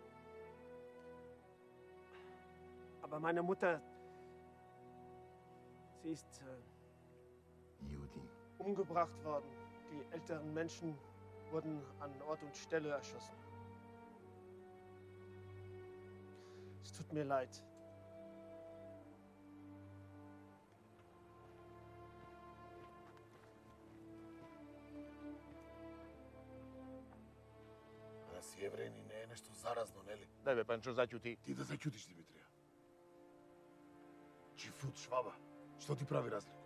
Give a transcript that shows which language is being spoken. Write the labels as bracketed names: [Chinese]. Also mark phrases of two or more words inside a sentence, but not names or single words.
[German] Aber meine Mutter, sie ist umgebracht worden. Die älteren Menschen wurden an Ort und Stelle erschossen. Es tut mir leid. [Macedonian] Да си евреин и не е нешто заразно, нели? Дај бе, Панчо, заќути. Ти да заќутиш, Димитрија. Чифут Шваба, што ти прави разлика?